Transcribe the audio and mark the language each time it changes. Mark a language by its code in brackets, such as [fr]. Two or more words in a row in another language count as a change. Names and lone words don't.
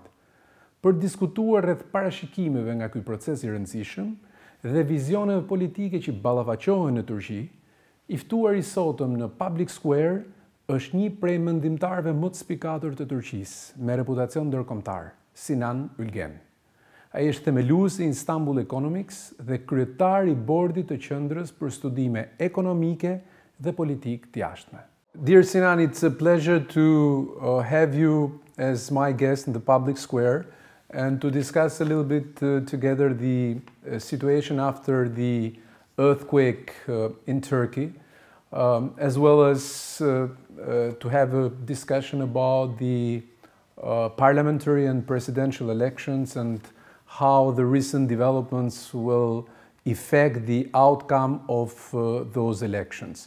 [sq] Për diskutuar rreth parashikimeve nga ky proces i rëndësishëm dhe vizioneve politike që ballafaqohen në Turqi, i ftuar i sotëm në Public Square është një prej mendimtarëve më të spikatur të Turqisë, me reputacion ndërkombëtar, Sinan Ülgen. Ai është themeluesi i Istanbul Economics dhe kryetar i bordit të qendrës për studime ekonomike dhe politikë të jashtme. [en] Dear Sinan, it's a pleasure to have you as my guest in the Public Square and to discuss a little bit together the situation after the earthquake in Turkey. As well as to have a discussion about the parliamentary and presidential elections and how the recent developments will affect the outcome of those elections.